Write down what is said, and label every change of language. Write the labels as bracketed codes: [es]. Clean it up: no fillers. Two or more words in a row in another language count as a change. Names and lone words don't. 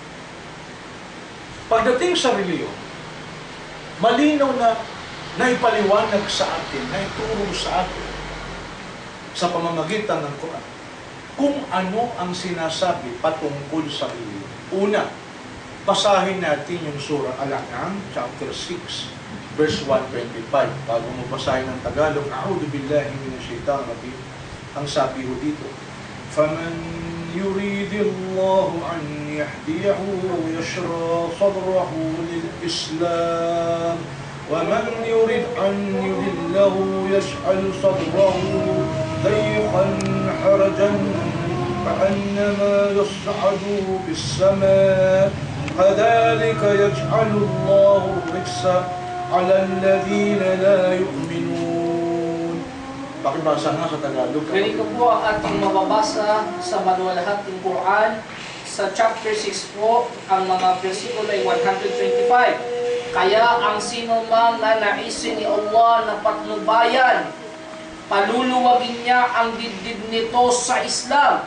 [tl] Pagdating sa reliyon, malinaw na naipaliwanag sa atin, naituro sa atin sa pamamagitan ng Quran kung ano ang sinasabi patungkol sa reliyon. Una, basahin natin yung surah Al-An'am, [en] chapter 6, verse 125. [tl] Bago mo basahin ng Tagalog, [ar] أعوذ بالله من الشيطان الرجيم. [tl] Ang sabi ho dito, [ar] فَمَنْ يُرِيدِ اللَّهُ أَنْ يَهْدِيَهُ يَشْرَحْ صَدْرَهُ لِلْإِسْلَامِ وَمَنْ يُرِدْ أَنْ يُضِلَّهُ يَجْعَلْ صَدْرَهُ ضَيْقًا حَرَجًا كَأَنَّمَا يَصْعَدُ فِي السَّمَاءِ كَذَلِكَ يَجْعَلُ اللَّهُ الرِّجْسَ عَلَى الَّذِينَ لَا يُؤْمِنُونَ. [tl] Pakibasa nga sa Tagalog. Ganito po ang ating mababasa sa maluwalhating Quran sa chapter 6 po, ang mga versikulo ay 125. Kaya ang sino mang nanaisin ni Allah na patnubayan, paluluwagin niya ang dibdib nito sa Islam.